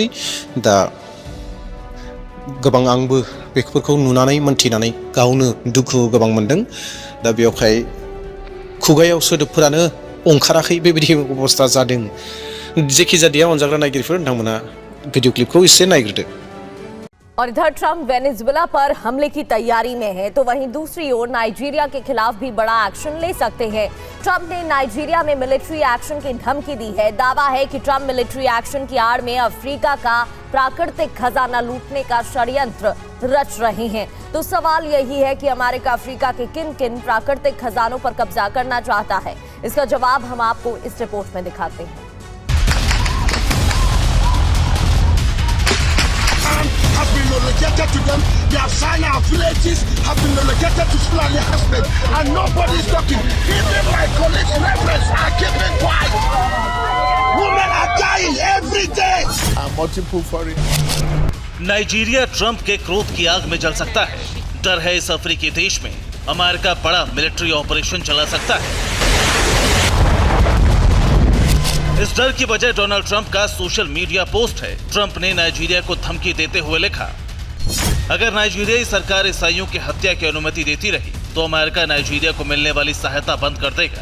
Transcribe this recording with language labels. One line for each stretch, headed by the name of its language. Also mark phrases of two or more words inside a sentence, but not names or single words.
Bodo: दा गोबां आंबो बेफोरखौ नुनानै मोन्थिनानै गावनो दुखु गोबां मोनदों। दा बेयावहाय खुगायाव सोदोबफोरानो ओंखाराखै, बेबायदि अबस्था जादों। जेखि जादिया अनजाग्रा नायगिरिफोर, नोंथांमोना भिडिअ क्लिपखौ एसे नायग्रोदो।
Hindi: और इधर ट्रंप वेनेजुएला पर हमले की तैयारी में है, तो वहीं दूसरी ओर नाइजीरिया के खिलाफ भी बड़ा एक्शन ले सकते हैं। ट्रंप ने नाइजीरिया में मिलिट्री एक्शन की धमकी दी है। दावा है कि ट्रंप मिलिट्री एक्शन की आड़ में अफ्रीका का प्राकृतिक खजाना लूटने का षड्यंत्र रच रहे हैं। तो सवाल यही है कि अमेरिका अफ्रीका के किन किन प्राकृतिक खजानों पर कब्जा करना चाहता है। इसका जवाब हम आपको इस रिपोर्ट में दिखाते हैं।
English: Have been relocated to them. They have signed our villages, have been relocated to Fulani Estate, and nobody's talking. Even my colleagues, reverends, are keeping quiet. Women are dying every day. Multiple foreign.
Hindi: नाइजीरिया ट्रंप के क्रोध की आग में जल सकता है। डर है इस अफ्रीकी देश में अमेरिका बड़ा मिलिट्री ऑपरेशन चला सकता है। इस डर की वजह डोनाल्ड ट्रंप का सोशल मीडिया पोस्ट है। ट्रंप ने नाइजीरिया को धमकी देते हुए लिखा, अगर नाइजीरियाई सरकार ईसाइयों की हत्या की अनुमति देती रही तो अमेरिका नाइजीरिया को मिलने वाली सहायता बंद कर देगा।